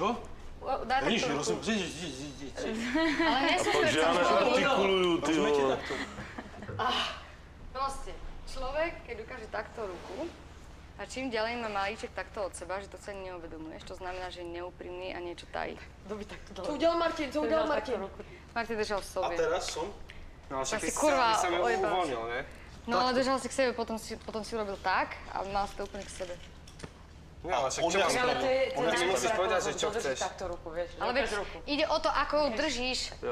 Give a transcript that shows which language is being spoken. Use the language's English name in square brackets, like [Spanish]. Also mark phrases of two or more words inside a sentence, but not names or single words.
[Slovak] Daj Ja nič takto ruku. nerozumiem. Ale nesúšme [Czech] Takže já sa. neartikuluju, ty [Slovak] Rozumiete vole. takto? Proste, človek, keď ukáže takto ruku a čím ďalej má malíček takto od seba, že to sa ani neuvedomuješ, to znamená, že je neúprimný a niečo tají. [Czech] Co udělal Martin, co udělal Martin? [Slovak] Martin držal v A sobě. teraz som? No, však Tak si ty kurva som ju ojebal. uvoľnil, ne? No ale držal si k sebe, potom si urobil tak a mal si to úplne k sebe. No, ale však On čo je mám aspoň- spraviť? Ty mi musíš povedať, že čo Drží chceš. takto ruku, vieš. Ale vieš, ide o to, ako ju držíš. Jo.